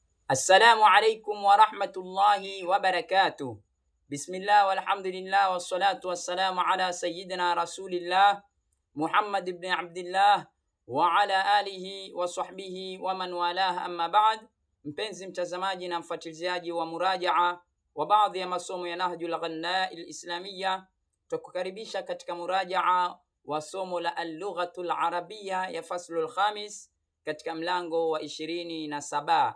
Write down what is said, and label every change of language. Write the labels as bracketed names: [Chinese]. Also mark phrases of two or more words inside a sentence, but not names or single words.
[Arabic] السلام عليكم ورحمة الله وبركاته. بسم الله والحمد لله والصلاة والسلام على سيدنا رسول الله محمد بن عبد الله وعلى آله وصحبه ومن والاه أما بعد. [Swahili] Mpenzi mtazamaji na mfuatiliaji wa murajaa wa baadhi ya masomo ya Nahjul Ghanna al-Islamiyya, tukukaribisha katika murajaa wa somo la [Arabic] اللغة العربية [Swahili] ya [Arabic] الفصل الخامس [Swahili] katika mlango wa 27.